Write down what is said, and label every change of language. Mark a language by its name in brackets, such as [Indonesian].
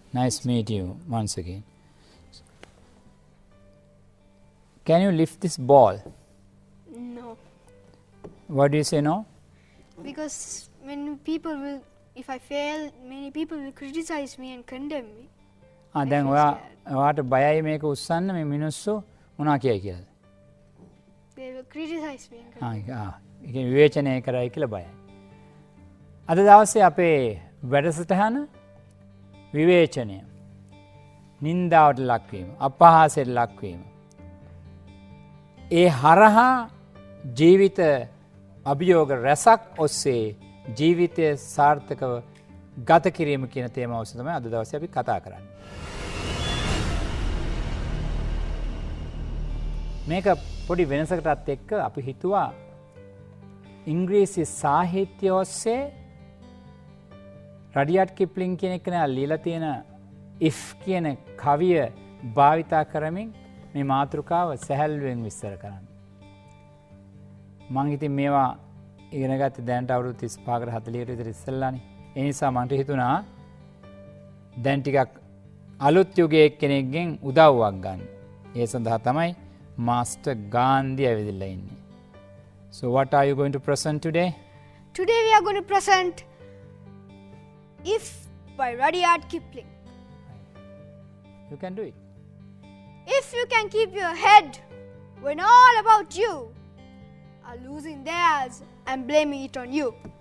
[English] Nice to meet you once again. Can you lift this ball? No, What do you say no? because if I fail, many people will criticize me and condemn me. [Sinhala] දැන් [English] feel [Sinhala] ඔයාට බයයි මේක උස්සන්න මේ මිනිස්සු මොනා කියයි කියලා. [English] They will criticize me and condemn me. [Sinhala] ඒක විවේචනය කරයි කියලා බයයි. අද දවසේ අපේ වැඩසටහන විවේචනය, නින්දාවට ලක්වීම, අපහාසයට ලක්වීම. ඒ හරහා ජීවිත අභියෝග රැසක් ඔස්සේ ජීවිතය සාර්ථකව ගත කිරීම කියන තේමාව ඔස්සේ තමයි අද දවසේ අපි කතා කරන්නේ. මේක පොඩි වෙනසකටත් එක්ක අපි හිතුවා ඉංග්‍රීසි සාහිත්‍ය ඔස්සේ රඩියාඩ් කිප්ලින් කියන කෙනා ලියලා තියෙන if කියන කවිය භාවිතා කරමින් මේ මාතෘකාව සැහැල්ලුවෙන් විස්තර කරන්න. මං ඉතින් මේවා ඉගෙන ගත්තේ දැනට අවුරුදු 35කට 40කට විතර ඉස්සෙල්ලානේ. ඒ නිසා මන්ට හිතුණා දැන් ටිකක් අලුත් යුගයේ කෙනෙක්ගෙන් උදව්වක් ගන්න. ඒ සඳහා තමයි මාස්ටර් ගාන්ධි ඇවිදලා ඉන්නේ. [English] So what are you going to present today? Today we are going to present If by Rudyard Kipling. You can do it. If you can keep your head when all about you are losing theirs and blaming it on you.